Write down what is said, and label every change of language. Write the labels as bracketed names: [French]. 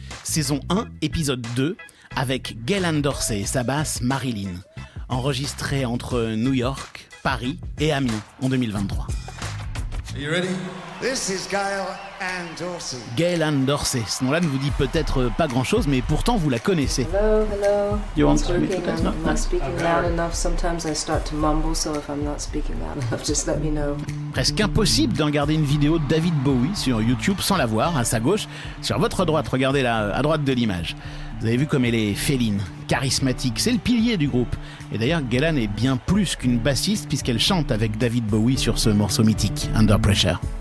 [French] Saison 1, épisode 2, avec Gaylan Dorsey et sa basse Marilyn. Enregistré entre New York, Paris et Amiens en 2023. [English] Are you ready? This is Gaylan Dorsey. [French] Gaylan Dorsey, ce nom-là ne vous dit peut-être pas grand-chose, mais pourtant vous la connaissez. [English] Hello. You want It's to working. repeat that? I'm not speaking loud enough. Sometimes I start to mumble, so if I'm not speaking loud enough, just let me know. [French] Presque impossible d'en regarder une vidéo de David Bowie sur YouTube sans la voir, à sa gauche, sur votre droite, regardez là, à droite de l'image. Vous avez vu comme elle est féline, charismatique, c'est le pilier du groupe. Et d'ailleurs, Gaylan est bien plus qu'une bassiste puisqu'elle chante avec David Bowie sur ce morceau mythique, Under Pressure.